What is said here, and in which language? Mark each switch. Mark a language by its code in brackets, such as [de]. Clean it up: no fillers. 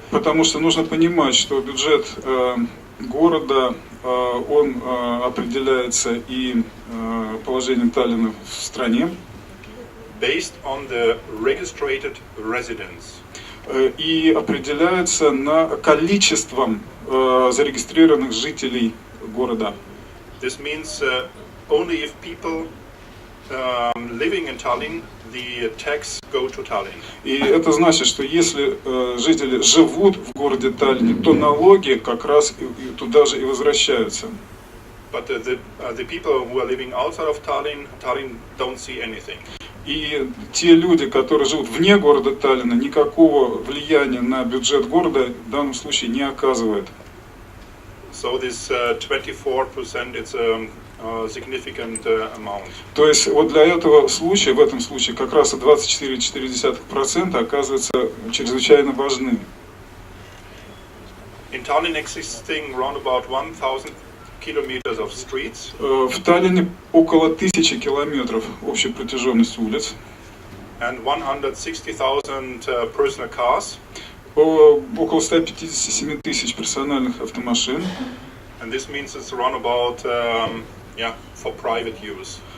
[ru] Потому что нужно понимать, что бюджет города он определяется и положением Таллина в стране. [en] Based on the registered residents. [ru] И определяется на количеством зарегистрированных жителей города. [en] This means only if people living in Tallinn, the tax go to Tallinn. [ru] И это значит, что если жители живут в городе Таллине, то налоги как раз туда же и возвращаются. [en] But the people who are living outside of Tallinn don't see anything. [ru] И те люди, которые живут вне города Таллина, никакого влияния на бюджет города в данном случае не оказывает. [en] So this 24% it's a significant amount. [ru] То есть вот для этого случая, в этом случае, как раз и 24,4% оказывается чрезвычайно важны. [en] In Tallinn existing around about 1,000 kilometers of streets. [ru] В Таллине около 1000 километров общей протяженности улиц. [en] And 160,000 personal cars. [ru] Около 157 тысяч персональных автомашин. [en] And this means it's around about for private use.